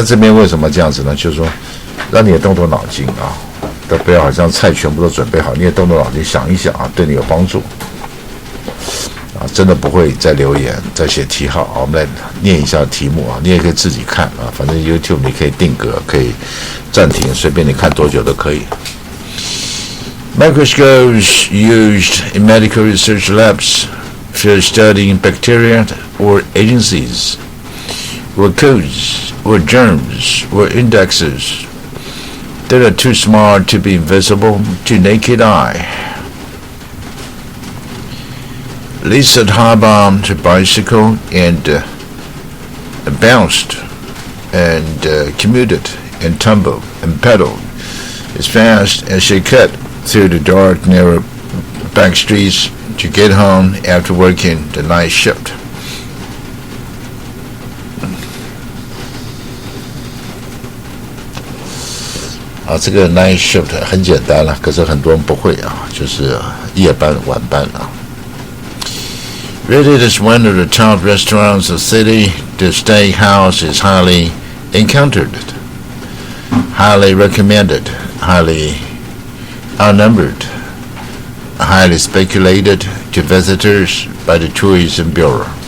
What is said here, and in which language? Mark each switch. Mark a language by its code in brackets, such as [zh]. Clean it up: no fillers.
[zh] 那这边为什么这样子呢？就是说，让你也动动脑筋啊，都不要好像菜全部都准备好，你也动动脑筋想一想啊，对你有帮助啊。真的不会再留言、再写题号啊。我们来念一下题目啊，你也可以自己看啊，反正 YouTube 你可以定格，可以暂停，随便你看多久都可以。 [en] Microscopes used in medical research labs for studying bacteria or agencies, or codes, or germs, or indexes that are too small to be visible to naked eye. Lisa hop on her bicycle and bounced and commuted and tumbled and pedaled as fast as she could through the dark, narrow back streets to get home after working the night shift. [zh] 这个 night shift 很简单了，可是很多人不会啊，就是夜班、晚班啊。 [en] Rated as one of the top restaurants of the city, the steakhouse is highly encountered, highly recommended, highly outnumbered, highly speculated to visitors by the Tourism Bureau.